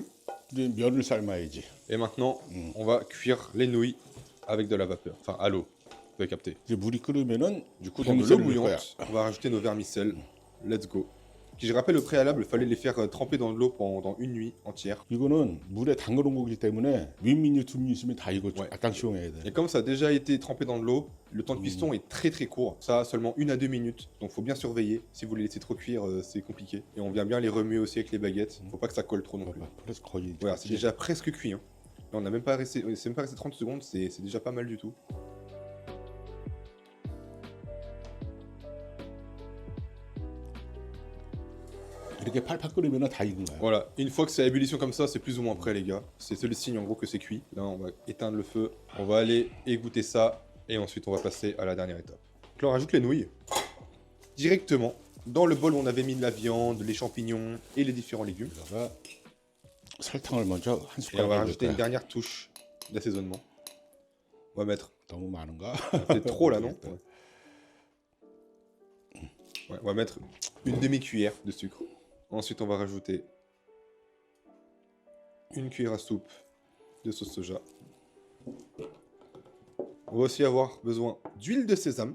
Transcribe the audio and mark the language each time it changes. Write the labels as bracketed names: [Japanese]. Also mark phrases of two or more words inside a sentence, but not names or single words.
[Korean] 이제 면을 삶아야지. [French] Et maintenant, on va cuire les nouilles avec de la vapeur. Enfin à l'eau, vous avez capté. [Korean] 이제 물이 끓으면은 [French] Du coup dans de l'eau bouillante, on va rajouter nos vermicelles. [English] Let's go. [French] Qui je rappelle au préalable, il fallait les faire tremper dans de l'eau pendant une nuit entière. [Korean] 이거는 물에 담궈놓은 거기 때문에 윗민유 두민유 있으면 다 이거 [French] Ouais. [Korean] 악당 시용해야 돼. [French] Et comme ça a déjà été trempé dans de l'eau, le temps de cuisson est très court. Ça a seulement 1 à 2 minutes. Donc faut bien surveiller. Si vous les laissez trop cuire, c'est compliqué. Et on vient bien les remuer aussi avec les baguettes. Faut pas que ça colle trop non plus. [Korean] 그래서 거의 [French] Voilà, c'est déjà presque cuit. Hein. Là, on n'a même pas resté, c'est même pas resté 30 secondes, c'est déjà pas mal du tout. [Korean] 이렇게 팔팔 끓으면은 다 익은 거야. [French] Voilà, une fois que c'est à ébullition comme ça, c'est plus ou moins prêt les gars. C'est le signe en gros que c'est cuit. Là, on va éteindre le feu, on va aller égoutter ça et ensuite on va passer à la dernière étape. Donc là, on rajoute les nouilles directement dans le bol où on avait mis de la viande, les champignons et les différents légumes. [Korean] 여기다가 설탕을 먼저 한 [French] Et on [Korean] 숟가락 [French] va [Korean] 넣을 [French] rajouter une [Korean] 거야. [French] dernière touche d'assaisonnement. On va mettre [Korean] 너무 많은가? [French] peut-être trop là, non? Ouais, on va mettre une demi-cuillère de sucre. Ensuite, on va rajouter une cuillère à soupe de sauce soja. On va aussi avoir besoin d'huile de sésame.